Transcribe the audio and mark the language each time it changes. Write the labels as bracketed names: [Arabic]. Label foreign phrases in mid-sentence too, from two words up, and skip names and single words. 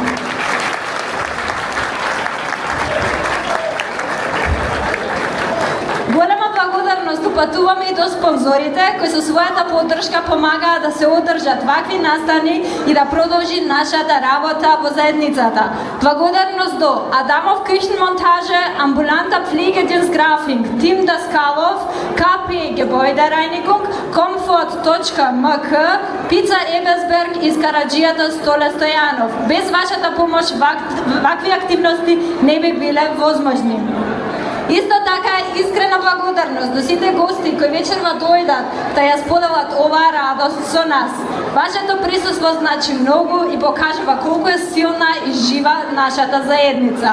[Macedonian] Голема благодарност упатуваме и до спонзорите кои со својата поддршка помагаат да се одржат вакви настани и да продолжи нашата работа во заедницата. Благодарност до Адамов Küchenmontage, Ambulanta Pflegedienstgrafing, Tim Daskalov, KP Gebäudereinigung, Comfort.mk, Pizza Ebesberg и Скараджијата Столе Стојанов. Без вашата помош вакви активности не би биле возможни. Исто така искрена благодарност до сите гости кои вечерва дојдат да ја споделат оваа радост со нас. Вашето присуство значи многу и покажува колку е силна и жива нашата заедница.